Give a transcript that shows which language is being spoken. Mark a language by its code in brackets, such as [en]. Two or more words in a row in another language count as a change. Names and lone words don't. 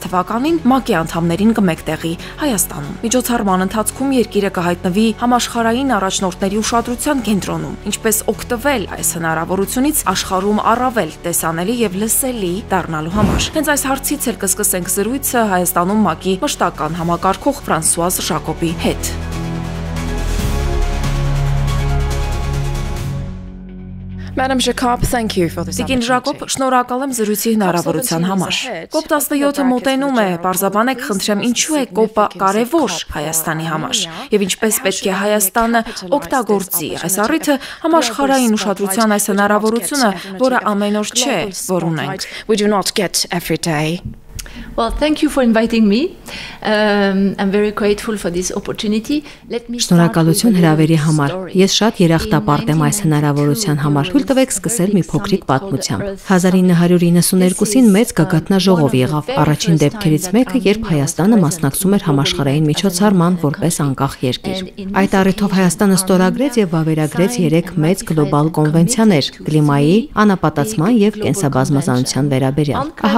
[hy] թվականին ՄԱԿ անդամներին կմեկտեղի Հայաստանում։ Միջոցառման ընթացքում երկիրը կհայտնվի համաշխարհային առաջնորդների ուշադրության կենտրոնում, ինչպես օգտվել այս հնարավորությունից աշխարհում առավել տեսանելի եւ լսելի դառնալու համար։ Հենց այս հարցից էլ կսկսենք զրույցը Հայաստանում ՄԱԿ-ի մշտական համակարգող Ֆրանսուազ Ժակոբի հետ։ [en] Madam Jacob, thank you for this. [hy] Տիկին Ժակոբ, շնորհակալ եմ զրույցի հնարավորության համար։ COP17-ը մոտենում է, պարզաբանեք, խնդրեմ, ինչու է COP-ը կարևոր Հայաստանի համար եւ ինչպես պետք է Հայաստանը օգտագործի այս առիթը համաշխարհային ուշադրության այս հնարավորությունը, որը ամեն օր չէ, որ ունենք. [en] We do not get every day. Well, thank you for inviting me. I'm very grateful for this opportunity. [hy] Շնորհակալություն հրավերի համար։ Ես շատ երախտապարտ եմ այս հնարավորության համար։ Թույլ տվեք սկսել մի փոքրիկ պատմությամբ։ 1992-ին մեծ գագաթնաժողով եղավ։ Առաջին դեպքերից մեկը, երբ Հայաստանը մասնակցում էր համաշխարհային միջոցառման որպես անկախ երկիր։ Այդ առիթով Հայաստանը ստորագրեց եւ վավերագրեց 3 մեծ գլոբալ կոնվենցիաներ՝ կլիմայի, անապատացման եւ կենսաբազմազանության վերաբերյալ։ Ահա